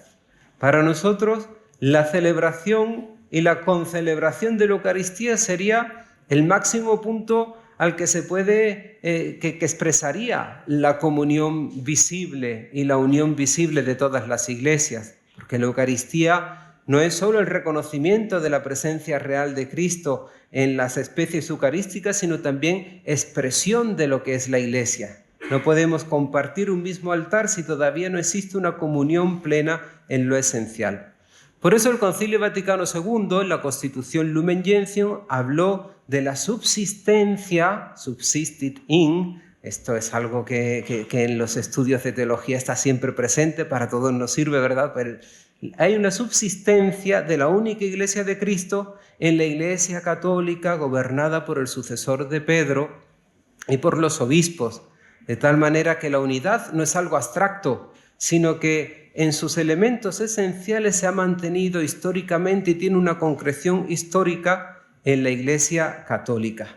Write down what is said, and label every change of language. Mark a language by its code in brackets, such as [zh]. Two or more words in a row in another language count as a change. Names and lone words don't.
[es] Para nosotros, la celebración y la concelebración de la Eucaristía sería el máximo punto al que se puede, que expresaría la comunión visible y la unión visible de todas las iglesias, porque la Eucaristía no es solo el reconocimiento de la presencia real de Cristo en las especies eucarísticas, sino también expresión de lo que es la Iglesia. No podemos compartir un mismo altar si todavía no existe una comunión plena en lo esencial. Por eso el Concilio Vaticano II, en la Constitución Lumen Gentium, habló de la subsistencia, [la] subsistit in. [es] Esto es algo que en los estudios de teología está siempre presente, para todos nos sirve, ¿verdad? Pero hay una subsistencia de la única Iglesia de Cristo en la Iglesia Católica gobernada por el sucesor de Pedro y por los obispos, de tal manera que la unidad no es algo abstracto, sino que en sus elementos esenciales se ha mantenido históricamente y tiene una concreción histórica en la Iglesia Católica.